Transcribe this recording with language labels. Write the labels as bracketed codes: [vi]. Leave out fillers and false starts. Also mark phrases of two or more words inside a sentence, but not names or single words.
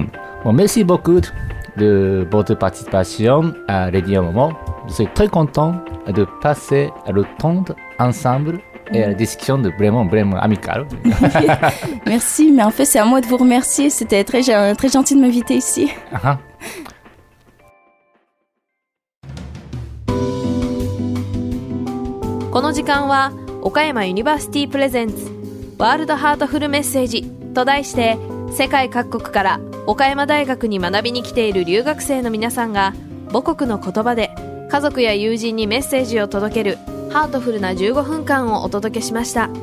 [fr] Bon, merci beaucoup de votre participation à Radio Momo. Je suis très content de passer le temps ensemble et la discussion de vraiment, vraiment amicale. Merci, mais en fait, c'est à moi de vous remercier. C'était très gentil de m'inviter ici. [ja] この時間は岡山ユニバーシティプレゼンツワールドハートフルメッセージと題して世界各国から岡山大学に学びに来ている留学生の皆さんが母国の言葉で家族や友人にメッセージを届けるハートフルな15分間をお届けしました。